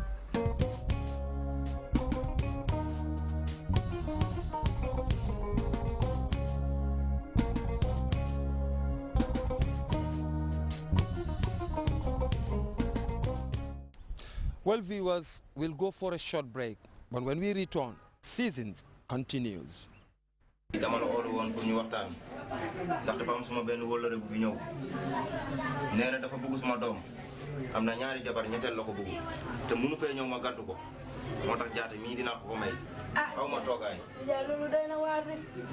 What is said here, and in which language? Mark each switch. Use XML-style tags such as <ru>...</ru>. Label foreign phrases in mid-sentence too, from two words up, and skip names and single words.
<en>Well, viewers, we'll go for a short break, but when we return, Seasons continues.</en> <wo>dama la oolu woon pour ñu waxtaan ndax dafa am suma benn wóllare bu fi ñëw nee na dafa bëgg suma doom am na ñaari jabar ñetteel la ko bëgg te mënu fee ñëw ma gàddu ko moo tax jaate mii dinaa ko may aw ma toogaay ja loolu doy na waar de</wo>